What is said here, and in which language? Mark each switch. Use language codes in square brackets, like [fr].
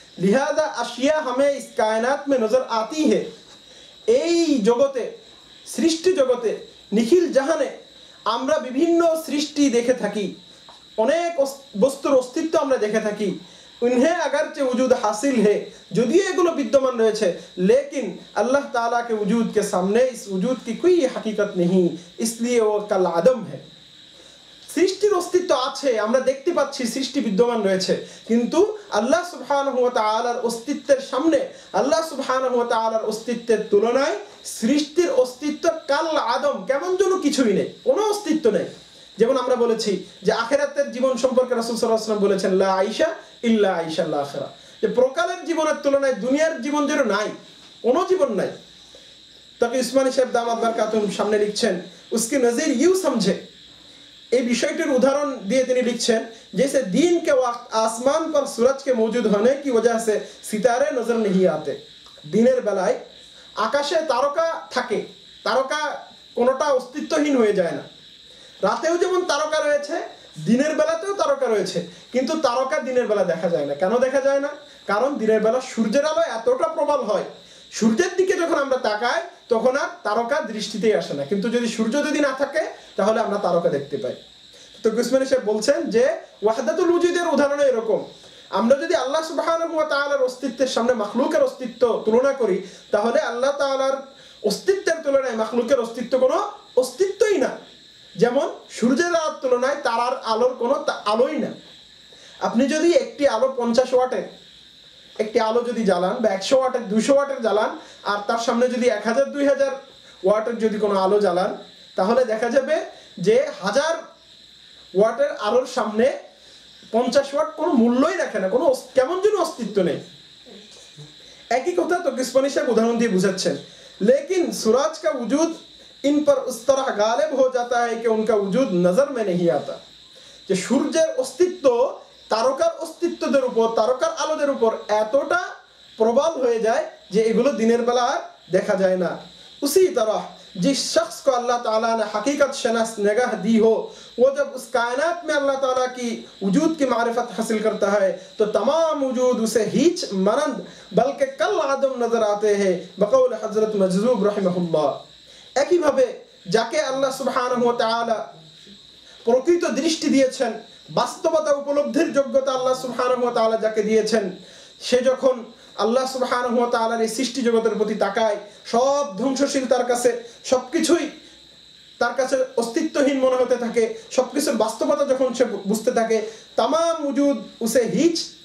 [hi] লিহাযা আশিয়া হামে ইস কায়নাত মে নজর আতি হে। [bn] এই জগতে, সৃষ্টি জগতে, নিখিল জাহানে আমরা বিভিন্ন সৃষ্টি দেখে থাকি, অনেক বস্তুর অস্তিত্ব আমরা দেখে থাকি। [hi] उन्हें अगरचे वजूद हासिल है, [bn] যদিও এগুলো বিদ্যমান রয়েছে, [hi] लेकिन अल्लाह ताला के वजूद के सामने इस वजूद की कोई हकीकत नहीं, इसलिए वो कल आदम है। [bn] সৃষ্টির অস্তিত্ব আছে, আমরা দেখতে পাচ্ছি সৃষ্টি বিদ্যমান রয়েছে, কিন্তু আল্লাহ সুবহানাহু ওয়া তাআলার অস্তিত্বের সামনে, আল্লাহ সুবহানাহু ওয়া তাআলার অস্তিত্বের তুলনায় সৃষ্টির অস্তিত্ব কাল আদম, কেমন যেন কিছুই নেই, কোনো অস্তিত্ব নেই। যেমন আমরা বলেছি যে আখিরাতের জীবন সম্পর্কে রাসূল সাল্লাল্লাহু আলাইহি ওয়াসাল্লাম বলেছেন [ar] লা আইশা ইল্লা আইশাল আখিরা, [bn] যে প্রকালের জীবনের তুলনায় দুনিয়ার জীবন যেন নাই, কোনো জীবন নাই। তাকে উসমানী সাহেব দামাত বারকাতুহুম সামনে লিখছেন [hi] उसकी नज़ीर यूं समझे, [bn] এই বিষয়টির উদাহরণ দিয়ে তিনি লিখছেন [hi] जैसे दिन के वक्त आसमान पर सूरज के मौजूद होने की वजह से सितारे नजर नहीं आते। [bn] দিনের বেলায় আকাশে তারকা থাকে, তারকা কোনোটা অস্তিত্বহীন হয়ে যায় না। রাতেও যেমন তারকা রয়েছে, দিনের বেলাতেও তারকা রয়েছে, কিন্তু তারকা দিনের বেলা দেখা যায় না। কেন দেখা যায় না? কারণ দিনের বেলা সূর্যের আলো এতটা প্রবল হয়, সূর্যের দিকে যখন আমরা তাকাই তখন আর তারকা দৃষ্টিতেই আসে না, কিন্তু যদি সূর্য যদি না থাকে তাহলে আমরা তারকা দেখতে পাই। তো উসমানী সাহেব বলছেন যে ওয়াহদাতুল ওয়ুজুদের উদাহরণ এরকম, আমরা যদি আল্লাহ সুবহানাহু ওয়া তাআলার অস্তিত্বের সামনে মাখলুকের অস্তিত্ব তুলনা করি, তাহলে আল্লাহ তাআলার অস্তিত্বের তুলনায় মাখলুকের অস্তিত্ব কোনো অস্তিত্বই না। যেমন সূর্যের আলোর তুলনায় তারার আলোর কোনো আলোই না। আপনি যদি একটি আলো 50 ওয়াটের একটি আলো যদি জ্বালান বা 100 ওয়াটের 200 ওয়াটের জ্বালান, আর তার সামনে যদি 1000 2000 ওয়াটের যদি কোনো আলো জ্বালান, তাহলে দেখা যাবে যে 1000 ওয়াটের আলোর সামনে 50 ওয়াট কোনো মূল্যই রাখে না, কোনো কেমন যেন অস্তিত্ব নেই। একই কথা তো উসমানী সাহেব উদাহরণ দিয়ে বুঝাচ্ছেন, [hi] लेकिन सूरज का वजूद इन पर उस तरह गालिब हो जाता है कि उनका वजूद नजर में नहीं आता। [bn] যে সূর্যের অস্তিত্ব তারকার অস্তিত্বদের উপর, তারকার আলোদের উপর এতটা প্রবল হয়ে যায় যে এগুলো দিনের বেলা দেখা যায় না। [hi] उसी तरह जिस शख्स को अल्लाह ताला ने हकीकत शनास निगाह दी हो, वो जब उस कायनात में अल्लाह ताला की वजूद की मारिफत हासिल करता है तो तमाम वजूद उसे हीच मनंद बल्कि कल आदम नजर आते हैं, बकौल हजरत मजजूब रहमहुल्लाह। [bn] একই ভাবে যাকে আল্লাহ সুবহানাহু ওয়া তাআলা প্রকৃত দৃষ্টি দিয়েছেন, বাস্তবতা উপলব্ধির যোগ্যতা আল্লাহ সুবহানাহু ওয়া তাআলা যাকে দিয়েছেন, সে যখন আল্লাহ সুবহানাহু ওয়া তাআলার এই সৃষ্টি জগতের প্রতি তাকায়, সব ধ্বংসশীল তার কাছে, সবকিছুই তার কাছে অস্তিত্বহীন মনে হতে থাকে, সবকিছুর বাস্তবতা যখন সে বুঝতে থাকে, [hi] तमाम वजूद उसे हीच